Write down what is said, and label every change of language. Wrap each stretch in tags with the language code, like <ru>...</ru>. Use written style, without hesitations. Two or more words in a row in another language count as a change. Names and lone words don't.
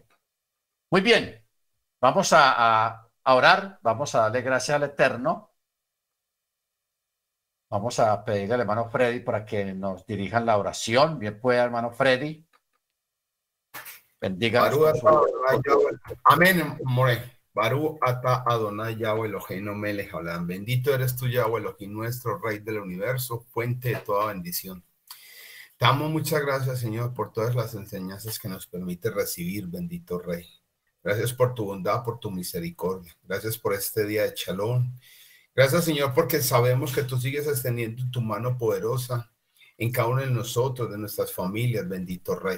<es>Muy bien. Vamos a orar. Vamos a darle gracias al Eterno. Vamos a pedirle al hermano Freddy para que nos dirijan la oración. Bien pueda, hermano Freddy. Bendiga. Amén, more.</es> <he>ברוך אתה אדוני יהוה אלוהינו מלך העולם.</he> <es>Bendito eres tú, Yahweh Elohim, nuestro Rey del universo, fuente de toda bendición. Te damos muchas gracias, Señor, por todas las enseñanzas que nos permite recibir, bendito Rey. Gracias por tu bondad, por tu misericordia. Gracias por este día de Shalom. Gracias, Señor, porque sabemos que tú sigues extendiendo tu mano poderosa en cada uno de nosotros, de nuestras familias, bendito Rey.</es>